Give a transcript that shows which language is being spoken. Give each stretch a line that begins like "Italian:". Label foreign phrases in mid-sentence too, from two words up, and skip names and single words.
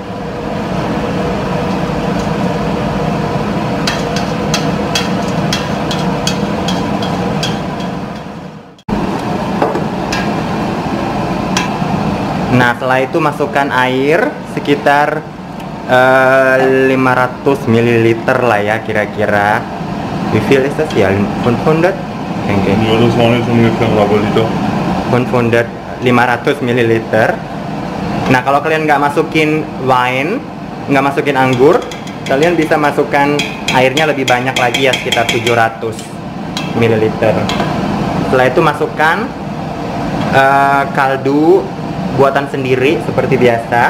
Indonesian: Nah, setelah itu masukkan air sekitar 500 ml lah ya kira-kira.
German: Wie viel ist das ya? 500? Kayaknya. Ja, das waren jetzt ungefähr ein halber Liter.
Indonesian: 500 ml. Nah, kalau kalian nggak masukin wine, nggak masukin anggur, kalian bisa masukkan airnya lebih banyak lagi ya, sekitar 700 ml. Setelah itu masukkan kaldu buatan sendiri seperti biasa.